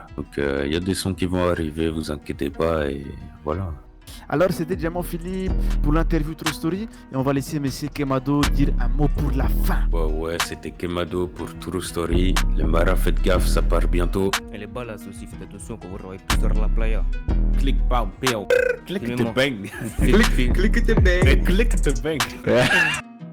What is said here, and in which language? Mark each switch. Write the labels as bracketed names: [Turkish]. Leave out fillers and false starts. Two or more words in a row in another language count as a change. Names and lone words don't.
[French] Donc, il y a des sons qui vont arriver, vous inquiétez pas, et voilà. Alors, c'était Diamant Philippe pour l'interview True Story. Et on va laisser Monsieur Kemado dire un mot pour la fin. Ouais, c'était Kemado pour True Story. Les maras, faites gaffe, ça part bientôt. Et les balles aussi, faites attention quand vous aurez plus sur la playa. [English] Click, bam, click to bang. Click Click to bang.